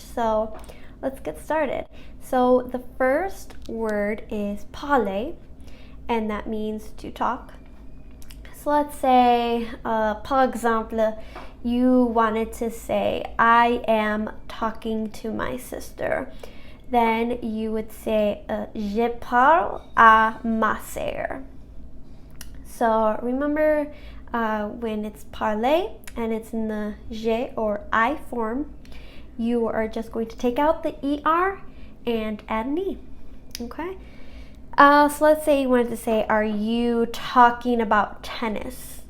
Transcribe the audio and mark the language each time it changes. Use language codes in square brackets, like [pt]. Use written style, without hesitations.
[en] So let's get started. So the first word is parler, and that means to talk. So let's say, [fr] par exemple, [en] you wanted to say, I am talking to my sister. [fr] Then you would say, je parle à ma sœur. [en] So remember when it's parler and it's in the je or I form, you are just going to take out the er and add an e. Okay? So let's say you wanted to say, are you talking about tennis?